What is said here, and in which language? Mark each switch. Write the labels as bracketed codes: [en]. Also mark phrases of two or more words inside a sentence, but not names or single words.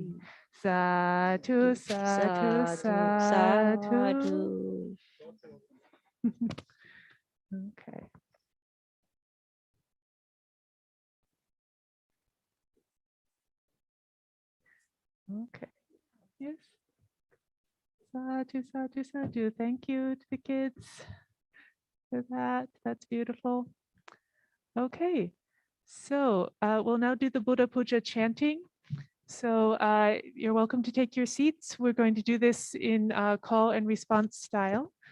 [pi] Sadhu, sadhu, sadhu. [en] Okay. Okay. Yes. [pi] Sadhu, sadhu, sadhu. [en] Thank you to the kids for that. That's beautiful. Okay, so we'll now do the Buddha Puja chanting. So you're welcome to take your seats. We're going to do this in call and response style.